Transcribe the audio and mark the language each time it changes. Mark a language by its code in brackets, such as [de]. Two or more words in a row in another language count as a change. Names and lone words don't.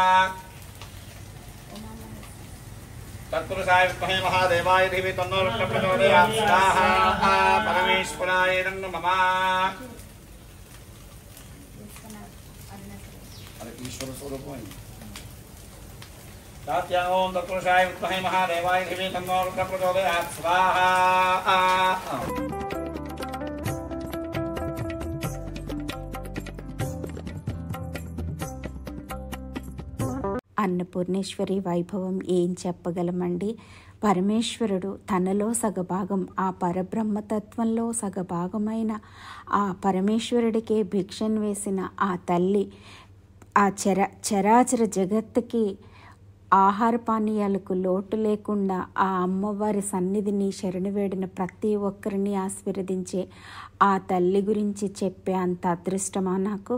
[sa] तत्पुरुषाय विद्महे महादेवाय धीमहि तन्नो रुद्रः प्रचोदयात् स्वाहा परमेश्वराय नमः मम ईश्वर स्वरूपम् तात्या ओम तत्पुरुषाय विद्महे महादेवाय धीमहि तन्नो रुद्रः प्रचोदयात् स्वाहा। [te] అన్నపూర్ణేశ్వరి వైభవం ఏం చెప్పగలమండి. పరమేశ్వరుడు తనలో సగభాగం, ఆ పరబ్రహ్మతత్వంలో సగభాగమైన ఆ పరమేశ్వరుడికే భిక్షను వేసిన ఆ తల్లి ఆ చరాచర జగత్తుకి ఆహార పానీయాలకు లోటు లేకుండా ఆ అమ్మవారి సన్నిధిని శరణు వేడిన ప్రతి ఒక్కరిని ఆశీర్వదించే ఆ తల్లి గురించి చెప్పే అంత అదృష్టమా నాకు.